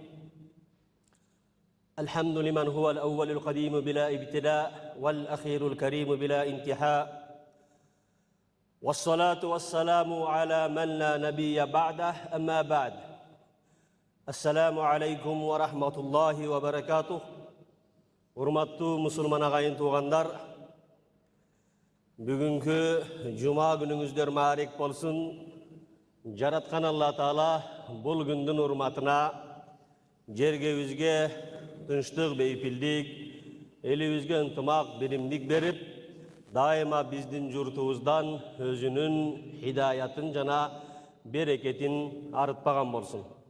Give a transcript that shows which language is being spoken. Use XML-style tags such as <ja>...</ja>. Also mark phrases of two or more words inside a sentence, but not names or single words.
<ar>الحمد لمن هو الأول القديم بلا ابتداء والأخير الكريم بلا انتهاء، والصلاة والسلام على من لا نبي بعده. أما بعد، السلام عليكم ورحمة الله وبركاته.</ar> <ky>Урматтуу мусулман агайын туугандар, бүгүнкү жума күнүңүздөр маарик болсун. Жараткан Алла Таала бул күндүн урматына жергебизге тынчтык, бейпилдик, элибизге ынтымак, биримдик берип, дайыма биздин журтубуздан өзүнүн хидаятын жана берекетин арытпаган болсун.</ky>